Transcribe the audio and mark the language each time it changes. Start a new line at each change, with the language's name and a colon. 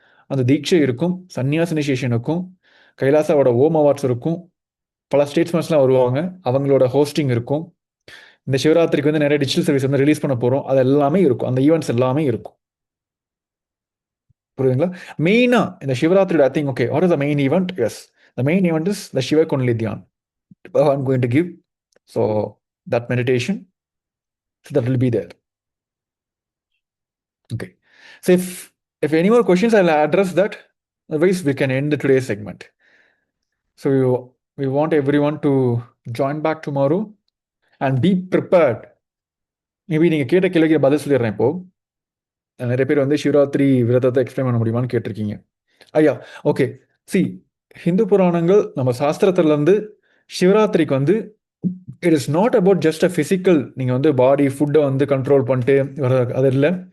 Tamil: அந்த தீட்சை இருக்கும், சன்னியாச இனிஷியேஷன் இருக்கும், கைலாசாவோட ஓம் அவார்ட்ஸ் இருக்கும், பல ஸ்டேட்ஸ்மென்ஸ்லாம் வருவாங்க, அவங்களோட ஹோஸ்டிங் இருக்கும். இந்த சிவராத்திரிக்கு வந்து நிறைய டிஜிட்டல் சர்வீஸ் வந்து ரிலீஸ் பண்ண போகிறோம். அது எல்லாமே இருக்கும், அந்த ஈவெண்ட்ஸ் எல்லாமே இருக்கும். புரியுதுங்களா? மெயினாக இந்த சிவராத்திரியோட
English: I think okay what is the main event? Yes, the main event is the சிவகுண்டலி தியான் Bhagavan going to give. So that meditation, so that will be there. Okay. So if any more questions, I'll address that. Otherwise, we can end today's segment. So we want everyone to join back tomorrow and be prepared.
Tamil: Maybe நீங்கள் கேட்ட கேள்விக்கு பதில் சொல்லிடுறேன். இப்போ நிறைய பேர் வந்து சிவராத்திரி விரதத்தை எக்ஸ்பிளைன் பண்ண முடியுமான்னு கேட்டிருக்கீங்க. ஐயா ஓகே, சி ஹிந்து புராணங்கள் நம்ம சாஸ்திரத்துலேருந்து சிவராத்திரிக்கு வந்து
English: it is not about just a physical,
Tamil: நீங்கள் வந்து பாடி ஃபுட்டை வந்து கண்ட்ரோல் பண்ணிட்டு வர, அது இல்லை.